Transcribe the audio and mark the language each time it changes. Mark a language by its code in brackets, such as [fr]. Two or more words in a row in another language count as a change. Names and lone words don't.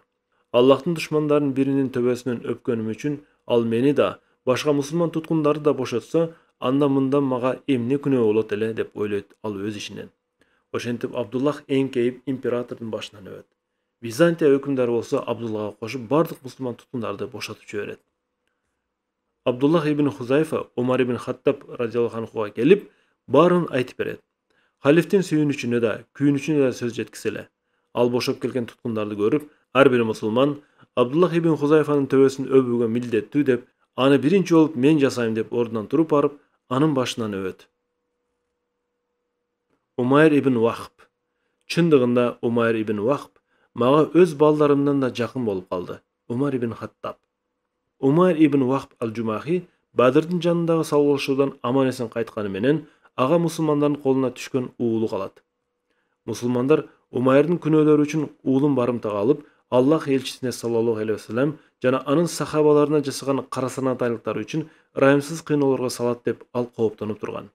[ky] "Аллахтын душмандарынын биринин төбөсүнөн өпкөнүм үчүн ал мени да, башка мусулман туткундарды да бошотсо, анда мындан мага эмне күнөө болот эле" деп ойлойт ал өз ичинен. Ошентип Абдуллах эңкейип императордун башынан өбөт. Византия өкүмдары болсо Абдуллага кошуп бардык мусулман туткундарды бошотуп жиберет. Абдуллах ибн Хузайфа Умар ибн Хаттаб [ar] رضي الله عنه [ky] келип, баарын айтып берет. Халифтин сүйүнүчүнө да, күйүнүчүнө да сөз жеткизеле. Ал бошоп келген туткундарды көрүп, ар бир мусулман Абдуллах ибн Хузайфанын төбөсүн өбүүгө милдеттүү деп, аны биринчи болуп мен жасайм деп ордунан туруп барып, анын башынан өбөт. Умайр ибн Вахб. Чындыгында Умайр ибн Вахб мага өз балдарымдан да жакын болуп калды. Умар ибн Хаттаб. Умайр ибн Вахб ал-Жумахи Бадырдын жанындагы салгылашуудан аман эсен кайтканы менен ага мусулмандардын колуна түшкөн уулу калат. Мусулмандар Умайрдын күнөөлөрү үчүн уулун барымтага алып, Аллах элчисине [ar] صلى الله عليه وسلم [ky] жана анын сахабаларына жасаган карасанатайлыктары үчүн ырайымсыз кыйноолорго салат деп ал кооптонуп турган.